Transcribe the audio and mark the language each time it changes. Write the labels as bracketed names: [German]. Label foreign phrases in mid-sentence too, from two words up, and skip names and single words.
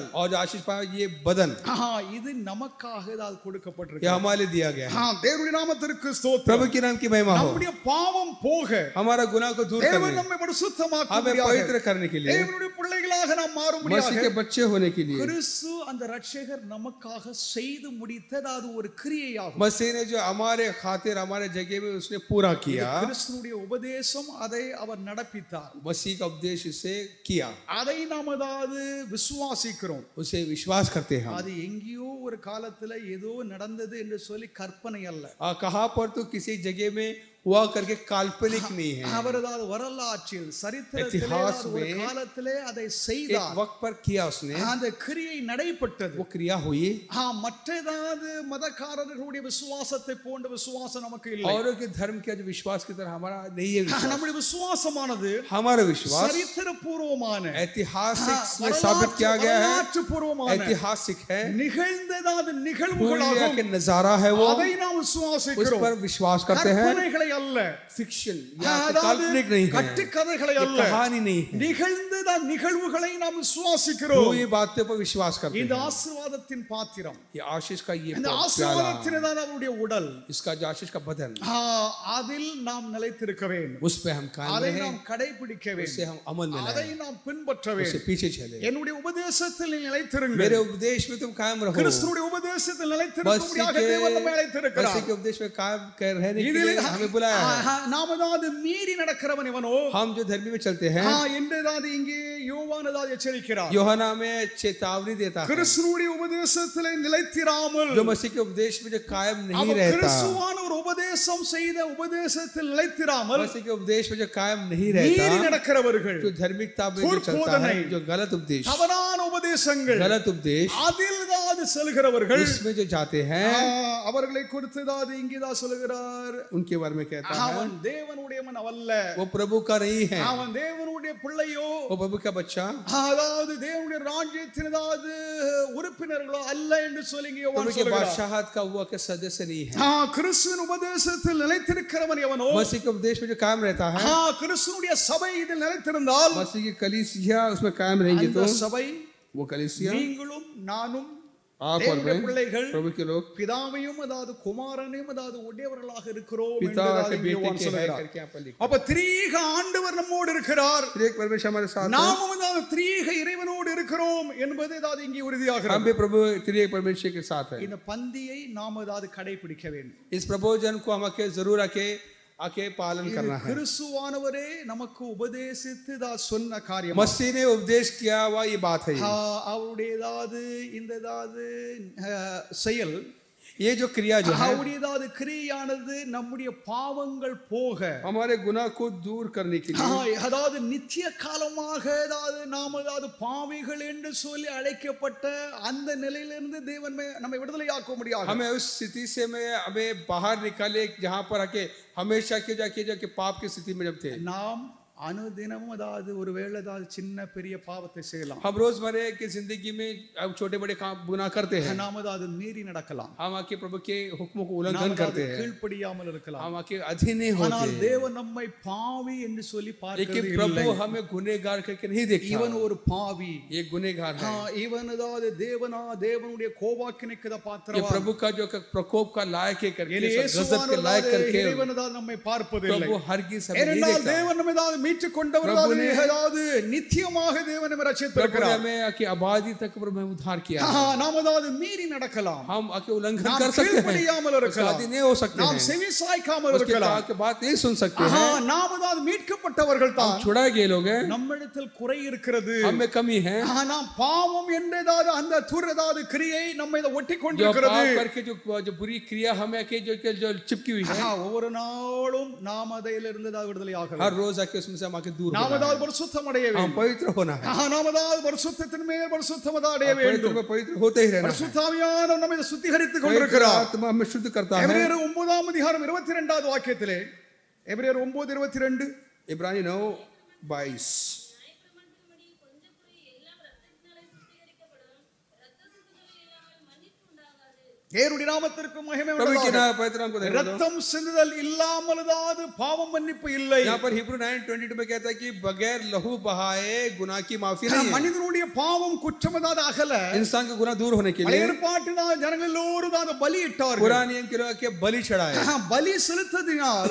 [Hindi] और जो आशीष पाया ये बदन, [Tamil] இது நமக்காக கொடுக்கப்பட்டிருக்கு. [Hindi] ये हमारे दिया गया है. [Tamil] தேவனுடைய நாமத்திற்கு ஸ்தோத்திரம். [Hindi] प्रभु के नाम की महिमा हो. [Tamil] நம்முடைய பாவம் போக, [Hindi] हमारा गुनाह को दूर [Tamil] தேவன் [Hindi] करने, [Tamil] நம்மை பரிசுத்தமாக்க, [Hindi] हमें पवित्र करने के लिए, [Tamil] தேவனுடைய பிள்ளைகளாக நாம் மாறும்படியாக, [Hindi] मसीह के बच्चे होने के लिए, [Tamil] கிறிஸ்து அந்த ரட்சகர் நமக்காக செய்து முடித்தது ஒரு கிரியையாகும். [Hindi] मसीह ने जो हमारे खातिर, हमारे जगह में उसने पूरा किया. [Tamil] கிறிஸ்துவுடைய உபதேசம், அதை அவர் நடப்பித்தார். [Hindi] मसीह का उपदेश इसे किया, [Tamil] அதை நாம் விசுவாசிக்கிறோம். [Hindi] उसे विश्वास करते हैं. [Tamil] அது எங்கேயோ ஒரு காலத்துல ஏதோ நடந்தது என்று சொல்லி கற்பனை அல்ல. [Hindi] कहाँ पर तो किसी जगह में हुआ करके काल्पनिक नहीं है. [Tamil] அவரது வரலாற்றில், சரித்திரத்திலே, [Hindi] इतिहास [Tamil] ஒரு [Hindi] में [Tamil] காலத்திலே அதை [Hindi] एक [Tamil] செய்தார். [Hindi] वक्त पर किया उसने, [Tamil] அந்த கிரியை நடைபெற்றது. [Hindi] वो क्रिया हुई. [Tamil] மற்றதாவது மதக்காரர்களுடைய விசுவாசத்தை போன்ற விசுவாசம் நமக்கு இல்லை. [Hindi] औरों के धर्म के जो विश्वास की तरह हमारा नहीं है विश्वास. [Tamil] நம்முடைய விசுவாசமானது [Hindi] हमारा विश्वास [Tamil] சரித்திரபூர்வமான, [Hindi] ऐतिहासिक में साबित किया गया है, [Tamil] வரலாற்றுபூர்வமான, [Hindi] ऐतिहासिक है, [Tamil] நிகழ்ந்ததான [Hindi] दुनिया [Tamil] நிகழ்வுகளாகும். [Hindi] के नजारा है वो, [Tamil] அதை நாம் [Hindi] उस [Tamil] விசுவாசிக்கிறோம். [Hindi] पर विश्वास करते हैं. [Tamil] கற்பனைகளை அல்ல, [Hindi] फिक्शन या काल्पनिक नहीं है, [Tamil] கட்டுக்கதைகளை [Hindi] ये [Tamil] அல்ல, [Hindi] कहानी नहीं है. [Tamil] நிகழ்ந்ததான நிகழ்வுகளை நாம் விசுவாசிக்கிறோம். [Hindi] वो ये बातों पर विश्वास करते [Tamil] இந்த [Hindi] हैं. [Tamil] ஆசீர்வாதத்தின் பாத்திரம், [Hindi] ये आशीष का ये [Tamil] இந்த [Hindi] प्याला, [Tamil] ஆசீர்வாதத்தினதான அவருடைய உடல், [Hindi] इसका जो आशीष का बदन, [Tamil] அதில் நாம் நிலைத்திருக்க வேண்டும். [Hindi] उस पे हम कायम [Tamil] அதை [Hindi] रहें, [Tamil] நாம் கடைபிடிக்க [Hindi] उसे [Tamil] வேண்டும். [Hindi] हम अमल में [Tamil] அதை [Hindi] लाएं, [Tamil] நாம் பின்பற்ற [Hindi] उसे [Tamil] வேண்டும். [Hindi] पीछे चले. [Tamil] என்னுடைய உபதேசத்தில் நிலைத்திருங்கள். [Hindi] मेरे उपदेश में तुम कायम रहो. [Tamil] கிறிஸ்துவுடைய உபதேசத்தில் நிலைத்திருக்கும்படியாக தேவன் நம்மை அழைத்திருக்கிறார். [Hindi] मसीह के उपदेश में कायम रहने के [Tamil] இதில் [Hindi] लिए हमें बुलाया है. [Tamil] நாம் மீறி நடக்கிறவன் இவனோ, [Hindi] हम जो धर्मी में चलते हैं, [Tamil] என்றதாவது இங்கே யோவான் எச்சரிக்கிறார். [Hindi] யோहन्ना में चेतावनी देता है. [Tamil] கிறிஸ்துவுடைய உபதேசத்தில் நிலைத்திராமல், [Hindi] जो मसीह के उपदेश में जो कायम नहीं [Tamil] அவன் [Hindi] रहता, [Tamil] கிறிஸ்துவான ஒரு உபதேசம் செய்த உபதேசத்தில் நிலைத்திராமல் [Hindi] मसीह के उपदेश में जो कायम नहीं [Tamil] மீறி [Hindi] रहता, [Tamil] நடக்கிறவர்கள், [Hindi] जो धार्मिकता में जो चलता है, जो गलत उपदेश, [Tamil] தவறான உபதேசங்கள், [Hindi] गलत उपदेश, [Tamil] அதில் செல்கிறவர்கள் [Hindi] इसमें जो जाते हैं [Tamil] அவர்களை குறித்து தான் இங்கேதான் சொல்லுகிறார், [Hindi] उनके बारे में कहता है [Tamil] அவன் தேவனுடையவன் அல்ல, [Hindi] वो प्रभु का नहीं है, [Tamil] அவன் தேவனுடைய பிள்ளையோ, [Hindi] वो प्रभु का बच्चा [Tamil] அதாவது தேவனுடைய ராஜ்யத்தின் அதாவது உறுப்பினர்களோ அல்ல என்று சொல்லி இங்கே [Hindi] प्रभु [Tamil] யோவான் [Hindi] के [Tamil] சொல்கிறார். [Hindi] बादशाहत का वो के सदस्य नहीं है। [Tamil] கிறிஸ்துவின் உபதேசத்தில் நிலைத்திருக்கிறவன் எவனோ, [Hindi] मसीह के उपदेश में जो कायम रहता है, [Tamil] கிறிஸ்துவுடைய சபை இதில் நிலைத்திருந்தால் [Hindi] मसीह की कलीसिया उसमें कायम रहेंगे [Tamil] அந்த [Hindi] तो [Tamil] சபை [Hindi] वो कलीसिया [Tamil] நீங்களும் நானும் [Hindi] आप और [Tamil] தேவனுடைய [Hindi] मैं [Tamil] பிள்ளைகள் [Hindi] प्रभु के लोग [Tamil] பிதாவையும் அதாவது குமாரனையும் அதாவது உடையவர்களாக இருக்கிறோம் [Hindi] पिता [Tamil] என்பதாக [Hindi] के [Tamil] இங்கே [Hindi] बेटे [Tamil] யோவான் [Hindi] के है [Tamil] சொல்கிறார். [Hindi] करके यहाँ पर लिखा [Tamil] அப்ப திரீக ஆண்டவர் நம்மோடு இருக்கிறார், [Hindi] है। एक परमेश्वर हमारे साथ है, [Tamil] நாமும் அதாவது திரீக இறைவனோடு இருக்கிறோம் என்பது அதாவது இங்கே [Hindi] हम [Tamil] உறுதியாகிறது. [Hindi] भी प्रभु त्रिएक परमेश्वर के साथ है। [Tamil] இந்த பந்தியை நாம் அதாவது கடைபிடிக்க வேண்டும். [Hindi] इस प्रभोजन को हम आके जरूर आके पालन करना है। [Tamil] கிறிஸ்துவானவரே நமக்கு உபதேசித்து சொன்ன காரியம், [Hindi] मसीह ने उपदेश किया हुआ ये बात है। [Tamil] அவருடைய ஏதாவது இந்த ஏதாவது செயல், [Hindi] ये जो क्रिया जो है [Tamil] அவருடைய ஏதாவது கிரியானது நம்முடைய பாவங்கள் போக, [Hindi] हमारे गुनाह को दूर करने के लिए, [Tamil] அதாவது நித்திய காலமாக அதாவது நாம் அதாவது பாவிகள் என்று சொல்லி அழைக்கப்பட்ட அந்த நிலையிலிருந்து தேவன் நம்மை விடுதலையாக்க முடியாது. [Hindi] हमें उस स्थिति से हमें बाहर निकाले जहां पर आके हमेशा के जाके पाप की स्थिति में जब थे। [Tamil] நாம் அனுதினமும் அதாவது ஒருவேளை அதாவது சின்ன பெரிய பாவத்தை செய்யலாம், [Hindi] हम रोजमर्रा की जिंदगी में अब छोटे बड़े काम गुनाह करते हैं, [Tamil] நாம் அதாவது மீறி நடக்கலாம், [Hindi] हम आके प्रभु के हुक्मों को उल्लंघन करते हैं, [Tamil] கீழ்ப்படியாமல் இருக்கலாம். [Hindi] हम आके अधीन नहीं [Tamil] ஆனால் [Hindi] होते, [Tamil] தேவன் நம்மை பாவி என்று சொல்லி [Hindi] लेकिन [Tamil] பார்க்கிறது [Hindi] प्रभु [Tamil] இல்லை. [Hindi] हमें गुनहगार करके नहीं देखता। [Tamil] இவன் ஒரு பாவி, [Hindi] ये गुनहगार है, [Tamil] இவன் அதாவது தேவனுடைய கோபாக்கினைக்கு [Hindi] ये [Tamil] பாத்திரவான். [Hindi] प्रभु का जो प्रकोप का लायक है करके, गजब के [Tamil] இயேசுவானவர் [Hindi] लायक करके [Tamil] இறைவன் அதாவது நம்மை பார்ப்பதில்லை. [Hindi] प्रभु हरगिज़ हमें नहीं [Tamil] ஏனென்றால் [Hindi] देखता। [Tamil] தேவன் நம்மை அதாவது மீட்டுக் கொண்டவராக அதாவது நித்தியமாக தேவன் நம்மை [Hindi] प्रभु ने [Tamil] ரட்சித்திருக்கிறார். [Hindi] हमें आके आबादी तक प्रभु हमें उद्धार किया है। [Tamil] நாம் அதாவது மீறி நடக்கலாம், [Hindi] हम आके उल्लंघन [Tamil] நாம் [Hindi] कर सकते हैं, [Tamil] கீழ்ப்படியாமல் [Hindi] उसका [Tamil] இருக்கலாம், [Hindi] अधीन नहीं हो सकते [Tamil] நாம் [Hindi] हैं, [Tamil] செவி சாய்க்காமல் [Hindi] उसके [Tamil] இருக்கலாம். [Hindi] कहा के बात नहीं सुन सकते हैं। [Tamil] நாம் அதாவது மீட்கப்பட்டவர்கள் தான், [Hindi] छुड़ाए गए लोग हैं, [Tamil] நம்மிடத்தில் குறை இருக்கிறது. [Hindi] हमें कमी है, [Tamil] நாம் பாவம் என்றதாவது அந்த துரதாவது கிரியை நம்மை ஒட்டி [Hindi] जो [Tamil] கொண்டிருக்கிறது. [Hindi] पाप करके जो बुरी क्रिया हमें आके जो चिपकी हुई है, [Tamil] ஒவ்வொரு நாளும் நாம் அதிலிருந்து விடுதலை ஆகலாம். [Hindi] हर रोज आके उसमें से हम आके दूर [Tamil] நாம் [Hindi] होना है, [Tamil] அதாவது பரிசுத்தம் அடைய [Hindi] हम [Tamil] வேண்டும். [Hindi] पवित्र होना है, [Tamil] நாம் அதாவது பரிசுத்தத்தின் மேல் பரிசுத்தம் அடைய [Hindi] पवित्र [Tamil] வேண்டும். [Hindi] में पवित्र होते ही रहना है। [Tamil] பரிசுத்தாவியானவர் நம்மை சுத்திகரித்துக் [Hindi] पवित्र [Tamil] கொண்டிருக்கிறார். [Hindi] आत्मा हमें शुद्ध करता है। [Tamil] எபிரேயர் 9ஆம் அதிகாரம் 22வது வாக்கியத்திலே, எபிரேயர் 9:22, [Hindi] इब्रानी 9:22 [Tamil] தேவனுடைய நாமத்திற்கு மகிமை [Hindi] प्रभु के [Tamil] உண்டாவதாக. [Hindi] नाम पवित्र नाम को धन्यवाद दो। [Tamil] ரத்தம் சிந்துதல் இல்லாமல் அதாவது பாவம் மன்னிப்பு இல்லை. [Hindi] यहाँ पर हिब्रू 9:22 में कहता है कि बगैर लहू बहाए गुनाह की माफी नहीं है। [Tamil] மனிதனுடைய பாவம் குற்றம் அதாவது அகல [Hindi] इंसान का गुनाह दूर होने के [Tamil] பழைய [Hindi] लिए [Tamil] ஏற்பாட்டினால் ஜனங்கள் எல்லோரும் அதாவது பலியிட்டார்கள். [Hindi] पुराने नियम के लोग के बलि चढ़ाए, [Tamil] பலி செலுத்ததினால்